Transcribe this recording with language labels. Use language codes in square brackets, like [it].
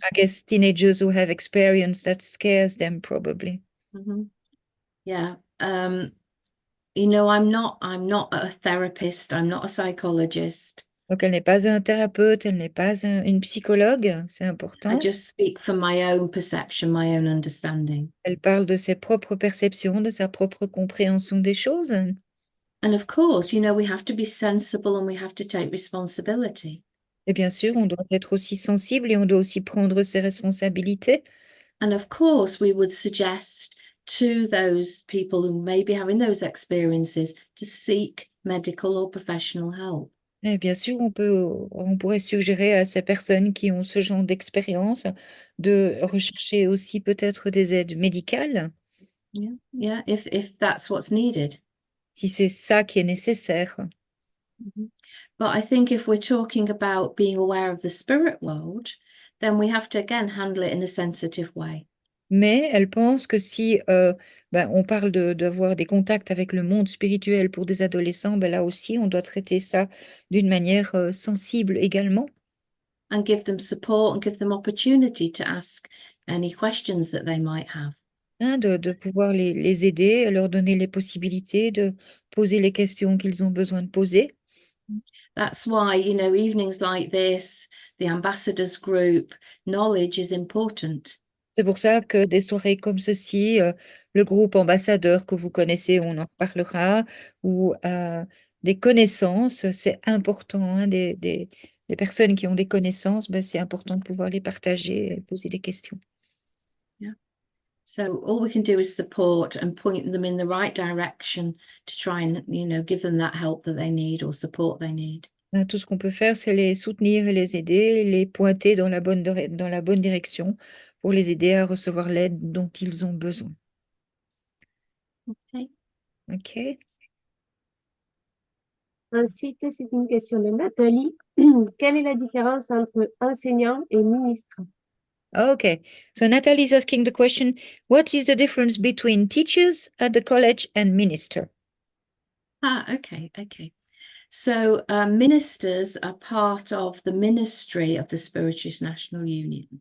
[en] I guess teenagers who have experience that scares them probably. Mhm. Yeah. You know, I'm not a therapist, I'm not a psychologist. [fr] Donc elle n'est pas un thérapeute, elle n'est pas une psychologue, c'est [en] I [fr] important. [en] just speak from my own perception, my own understanding. [fr] Elle parle de ses propres perceptions, de sa propre compréhension des choses. [en] And of course, you know, we have to be sensible and we have to take responsibility. [fr] Et bien sûr, on doit être aussi sensible et on doit aussi prendre ses responsabilités. [en] And of course, we would suggest to those people who may be having those experiences to seek medical or professional help. [fr] Et bien sûr, on pourrait suggérer à ces personnes qui ont ce genre d'expérience de rechercher aussi peut-être des aides médicales, [en] Yeah, yeah, if that's what's needed. [fr] si c'est ça qui est nécessaire. [en] But I think if we're talking about being aware of the spirit world, then we have to again handle it in a sensitive way. [fr] Mais elle pense que si on parle d'avoir des contacts avec le monde spirituel pour des adolescents, là aussi, on doit traiter ça d'une manière sensible également. [en] And give them support and give them opportunity to ask any questions that they might have. [fr] Hein, de pouvoir les aider, leur donner les possibilités de poser les questions qu'ils ont besoin de poser. [en] That's why, you know, evenings like this, the ambassadors group, knowledge is important. [fr] C'est pour ça que des soirées comme ceci, le groupe ambassadeur que vous connaissez, on en reparlera, ou des connaissances, c'est important, hein, des personnes qui ont des connaissances, c'est important de pouvoir les partager et poser des questions. [en] So all we can do is support and point them in the right direction to try and, you know, give them that help that they need or support they need. [fr] Hein, tout ce qu'on peut faire, c'est les soutenir et les aider, les pointer dans la bonne direction pour les aider à recevoir l'aide dont ils ont besoin. [en] Okay. OK? [fr] Ensuite, c'est une question de Nathalie. Quelle est la différence entre enseignant et ministre? [en] Okay, so Natalie is asking the question, what is the difference between teachers at the college and minister? Okay. So ministers are part of the ministry of the Spiritualist National Union.